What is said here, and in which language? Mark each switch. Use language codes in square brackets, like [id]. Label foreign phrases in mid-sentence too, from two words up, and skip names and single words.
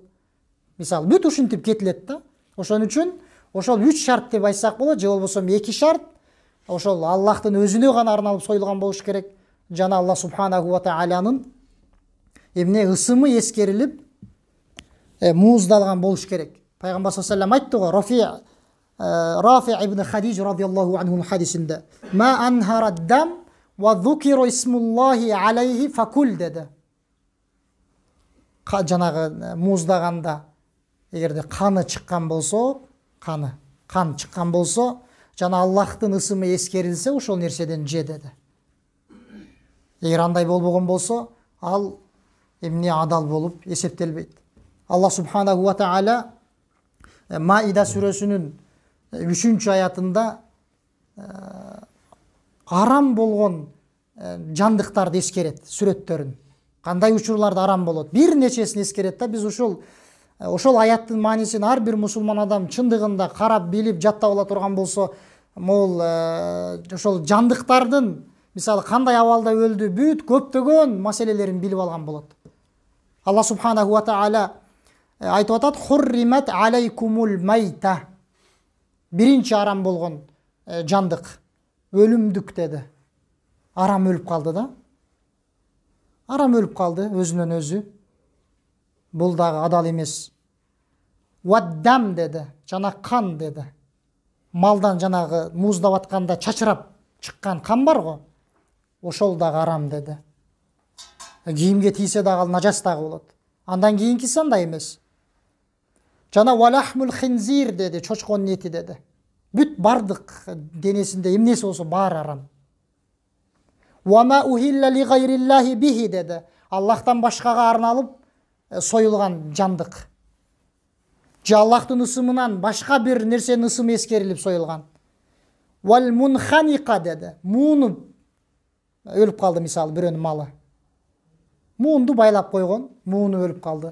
[ky] Мисалы бүт ушинтип кетилет да. Ошон үчүн ошол 3 шарт деп айтсак болот, же болбосо 2 шарт. Ошол Аллахтын өзүнө гана арналып союлган болуш керек. Жана [ar] الله سبحانه وتعالى [ky] эмне ысымы эскерилип муздалган болуш керек. Пайгамбар [ar] صلى الله عليه [ky] айтты го, [ar] Рафи ибн Хадиж رضي الله عنه хадисинде, "ما أنهر الدم وذكر اسم الله عليه فكل" dedi. [ky] Жанагы муздаганда эгерде каны чыккан болсо, кан чыккан болсо, жана Аллахтын ысымы эскерилсе, ошол нерседен же dedi. Эгер андай болбогон болсо, ал эмне адал болуп эсептелбейт. [ar] الله سبحانه وتعالى [ky] Маида сүрөсүнүн 3-аятында арам болгон жандыктарды эскерет, сүрөттөрүн. Кандай учурларда арам болот? Бир нечесин эскерет да. Биз ошол аяттын маанисин ар бир мусулман адам чындыгында карап, билип, жаттап ала турган болсо, могул ошол жандыктардын мисалы кандай абалда өлдү, бүт көптөгөн маселелерин билип алган болот. [ar] الله سبحانه وتعالى [ky] айтып атат: [ar] "حرمت عليكم الميتة." [ky] Биринчи арам болгон жандык, өлүмдүк деди. Арам өлүп калды да. Арам өлүп калды өзүнөн өзү. Бул дагы адал эмес. Ваддам деди, жана кан деди. Малдан жанагы муздап атканда чачырап чыккан кан бар го. Ошол дагы арам деди. Кийимге тийсе дагы ал нажас дагы болот. Андан кийинкиси андай эмес. Жана [ar] ولحم الخنزير [ky] деди, чочконун эти деди. Бүт бардык денесинде эмнеси болсо баары арам. [ar] وما أهل لغير الله به деди. [ky] Аллахтан башкага арналып союлган жандык. Же Аллахтын ысымынан башка бир нерсенин ысымы эскерилип союлган. [ar] والمنخنقة деди. [ky] Муунуп өлүп калды мисалы бирөөнүн малы. Муунду байлап койгон, мууну өлүп калды.